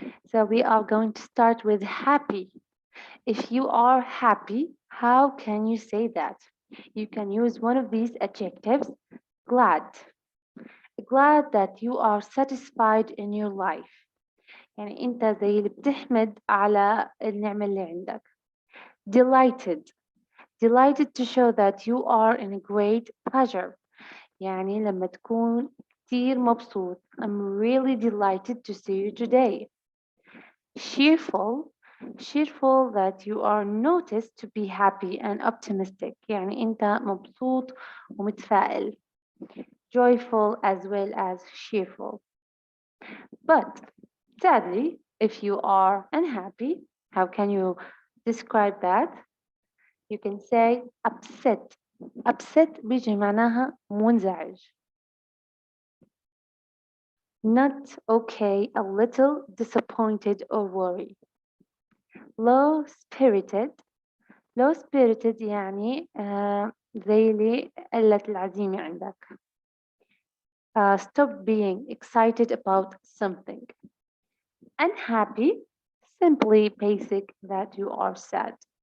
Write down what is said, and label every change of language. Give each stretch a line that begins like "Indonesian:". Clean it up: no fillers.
English: So, we are going to start with happy. If you are happy, how can you say that? You can use one of these adjectives, glad. Glad that you are satisfied in your life.
Arabic: يعني أنت زي اللي بتحمد على النعمة اللي عندك.
English: Delighted. Delighted to show that you are in a great pleasure.
Arabic: يعني لما تكون كتير مبسوط.
English: I'm really delighted to see you today. Cheerful. Cheerful that you are noticed to be happy and optimistic.
Arabic: يعني أنت مبسوط ومتفائل.
English: Joyful as well as cheerful. But sadly, if you are unhappy, how can you describe that? You can say upset.
Arabic: Upset بيجي معناها منزعج.
English: Not okay, a little disappointed or worried. Low spirited.
Arabic: Low spirited يعني زي اللي قلة العزيمة عندك.
English: Stop being excited about something. Unhappy, simply basic that you are sad.